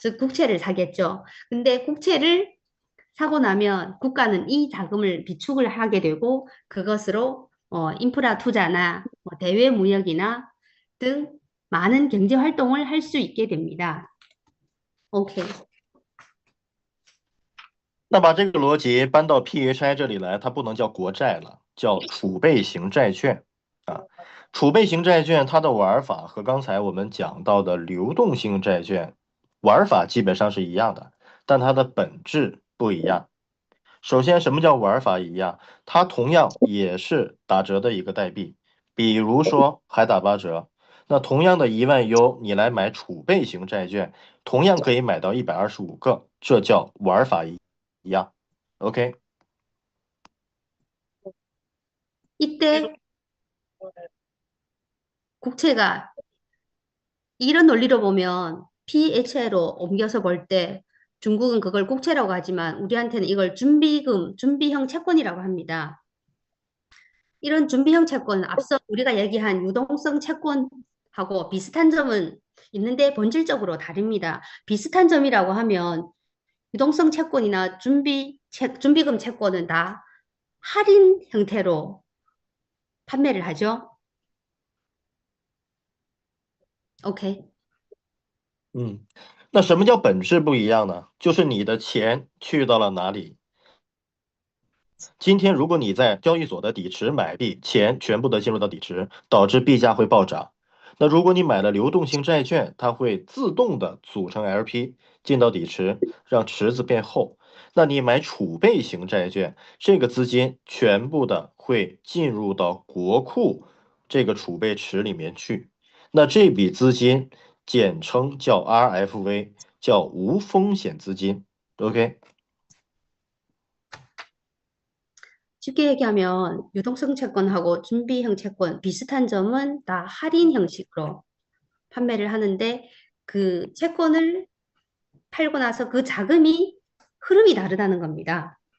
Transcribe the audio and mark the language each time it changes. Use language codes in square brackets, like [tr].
[ko] 즉 국채를 사겠죠. 근데 국채를 사고 나면 국가는 이 자금을 비축을 하게 되고 그것으로 인프라 투자나 대외 무역이나 등 많은 경제 활동을 할 수 있게 됩니다. 오케이. [zh] 那把这个逻辑搬到 PHI 这里来，它不能叫国债了，叫储备型债券啊。储备型债券它的玩法和刚才我们讲到的流动性债券玩法基本上是一样的，但它的本质不一样。首先，什么叫玩法一样？它同样也是打折的一个代币，比如说还打8折。那同样的10000U，你来买储备型债券，同样可以买到125个，这叫玩法一样。 [en] OK。 [ko] 이때 국채가 이런 논리로 보면 PHI로 옮겨서 볼 때 중국은 그걸 국채라고 하지만 우리한테는 이걸 준비형 채권이라고 합니다. 이런 준비형 채권은 앞서 우리가 얘기한 유동성 채권하고 비슷한 점은 있는데 본질적으로 다릅니다. 비슷한 점이라고 하면 유동성 채권이나 준비금 채권은 다 할인 형태로 판매를 하죠. [en] OK。 [zh] 那什么叫本质不一样呢？就是你的钱去到了哪里。今天如果你在交易所的底池买币，钱全部的进入到底池，导致币价会暴涨。那如果你买了流动性债券，它会自动的组成 LP 进到底池，让池子变厚。那你买储备型债券，这个资金全部的会进入到国库这个储备池里面去。那这笔资金简称叫 RFV， 叫无风险资金。 [en] OK。 [ko] 쉽게 얘기하면 유동성 채권하고 준비형 채권 비슷한 점은 다 할인 형식으로 판매를 하는데 그 채권을 팔고 나서 그 자금이 흐름이 다르다는 겁니다.